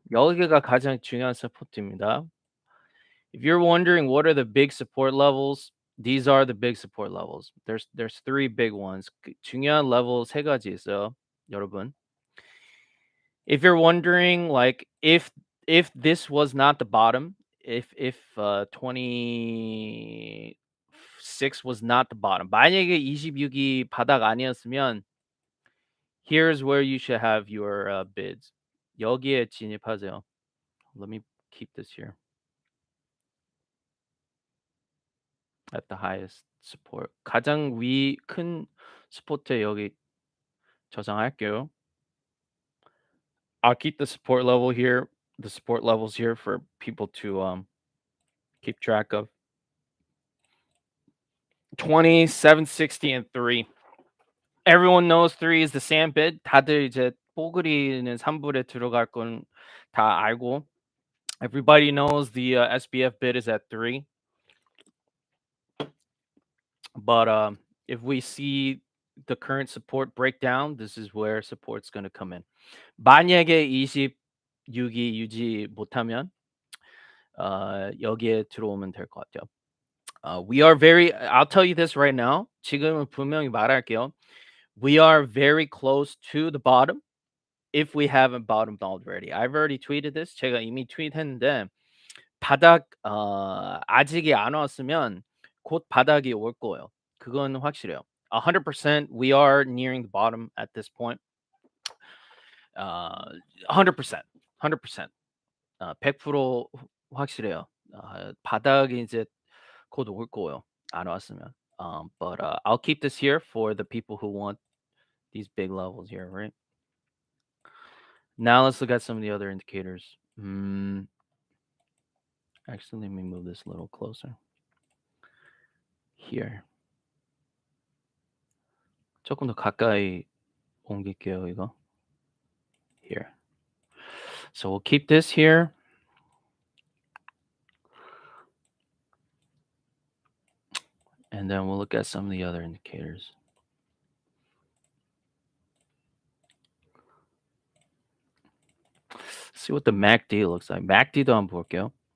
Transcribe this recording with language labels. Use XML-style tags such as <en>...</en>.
<ko>여기가 가장 중요한 서포트입니다.</ko> <en>If you're wondering what are the big support levels, these are the big support levels. There's three big ones.</en> <ko>중요한 level 세 가지 있어요, 여러분.</ko> <en>If you're wondering, like, if this was not the bottom, if 26 was not the bottom,</en> <ko>만약에 26이 바닥 아니었으면,</ko> <en>here's where you should have your bids.</en> <ko>여기에 진입하세요.</ko> <en>Let me keep this here at the highest support.</en> <ko>가장 큰 스포트에 여기 저장할게요.</ko> <en>I'll keep the support level here, the support levels here for people to keep track of. 20, 760, and 3. Everyone knows 3 is the SAM bid.</en> <ko>다들 이제 뽀글이는 3불에 들어갈 건 다 알고.</ko> <en>Everybody knows the SBF bid is at 3. But if we see the current support breakdown, this is where support's going to come in.</en> <ko>만약에 26이 유지 못하면 여기에 들어오면 될 것 같아요.</ko> <en>We are very, I'll tell you this right now.</en> <ko>지금은 분명히 말할게요.</ko> <en>We are very close to the bottom if we haven't bottomed already. I've already tweeted this.</en> <ko>제가 이미 트윗했는데 바닥 아직이 안 왔으면 곧 바닥이 올 거예요. 그건 확실해요.</ko> <en>100% we are nearing the bottom at this point.</en> <ko>100%. 100%. 100% 확실해요. 바닥이 이제 곧 올 거예요. 안 왔으면.</ko> <en>But I'll keep this here for the people who want these big levels here, right? Now let's look at some of the other indicators. Actually, let me move this a little closer. Here.</en> <ko>조금 더 가까이 옮길게요, 이거.</ko> <en>Here. So we'll keep this here. And then we'll look at some of the other indicators. See what the MACD looks like.</en> <ko>MACD도 한번 볼게요.</ko>